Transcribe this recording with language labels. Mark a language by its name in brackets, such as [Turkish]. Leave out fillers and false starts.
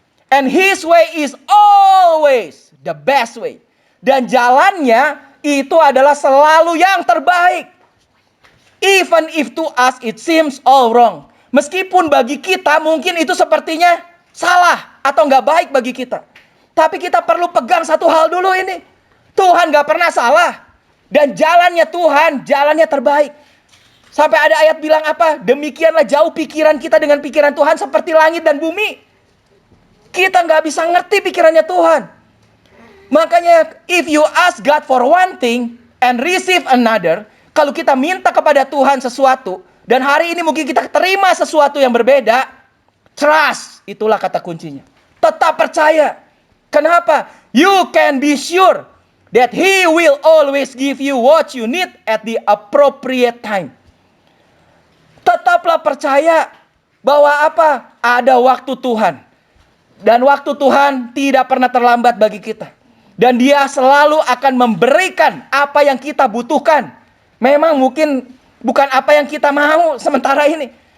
[English] And his way is always the best way. [Indonesian] Dan jalannya itu adalah selalu yang terbaik. [English] Even if to us it seems all wrong. [Indonesian] Meskipun bagi kita mungkin itu sepertinya salah atau nggak baik bagi kita. Tapi kita perlu pegang satu hal dulu ini. Tuhan nggak pernah salah. Dan jalannya Tuhan, jalannya terbaik. Sampai ada ayat bilang apa? Demikianlah jauh pikiran kita dengan pikiran Tuhan seperti langit dan bumi. Kita nggak bisa ngerti pikirannya Tuhan. Makanya [English] if you ask God for one thing and receive another. [Indonesian] Kalau kita minta kepada Tuhan sesuatu. Dan hari ini mungkin kita terima sesuatu yang berbeda. [English] Trust. [Indonesian] Itulah kata kuncinya. Tetap percaya. Kenapa? [English] You can be sure that He will always give you what you need at the appropriate time. [Indonesian] Tetaplah percaya bahwa apa? Ada waktu Tuhan. Dan waktu Tuhan tidak pernah terlambat bagi kita. Dan Dia selalu akan memberikan apa yang kita butuhkan. Memang mungkin bukan apa yang kita mau sementara ini.